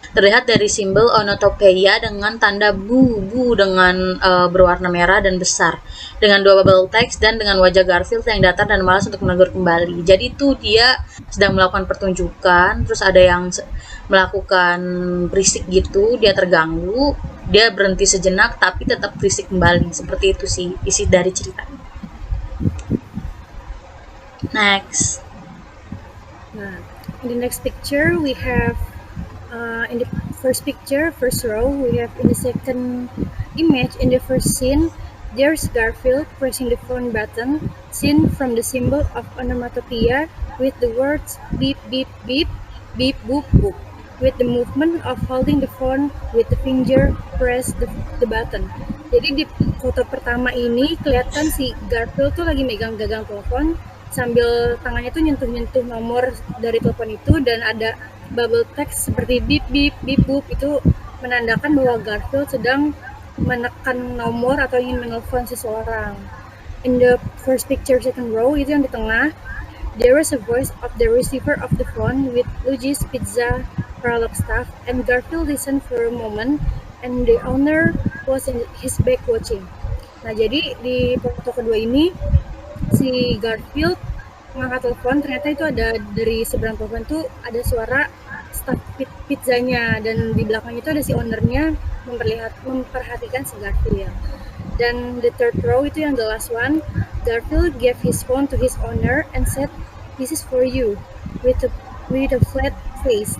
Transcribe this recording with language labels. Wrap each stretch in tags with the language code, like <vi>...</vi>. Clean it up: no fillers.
<id>Terlihat dari simbol onomatopeia dengan tanda bu dengan berwarna merah dan besar, dengan dua bubble text dan dengan wajah Garfield yang datar dan malas untuk menegur kembali. Jadi itu dia sedang melakukan pertunjukan, terus ada yang melakukan berisik gitu, dia terganggu, dia berhenti sejenak tapi tetap berisik kembali. Seperti itu sih isi dari ceritanya.</id> <en>Next. Nah, in the next picture we have in the first picture, first row, we have in the second image, in the first scene, there's Garfield pressing the phone button, seen from the symbol of onomatopoeia with the words beep beep beep, beep boop boop, with the movement of holding the phone with the finger press the button.</en> <id>Jadi di foto pertama ini kelihatan si Garfield tuh lagi megang gagang telepon sambil tangannya tuh nyentuh-nyentuh nomor dari telepon itu, dan ada bubble text seperti beep beep beep boop, itu menandakan bahwa Garfield sedang menekan nomor atau ingin menelpon seseorang.</id> <en>In the first picture, second row,</en> <id>itu yang di tengah,</id> <en>there was a voice of the receiver of the phone with Luigi's Pizza prolog staff, and Garfield listened for a moment, and the owner was in his back watching.</en> <id>Nah, jadi di foto kedua ini si Garfield mengangkat telepon, ternyata itu ada dari seberang telepon tuh ada suara staff pizzanya, dan di belakangnya itu ada si ownernya memperhatikan si Garfield.</id> <en>Dan the third row</en> <id>itu yang</id> <en>the last one, Garfield gave his phone to his owner and said, "This is for you," with a flat face.</en>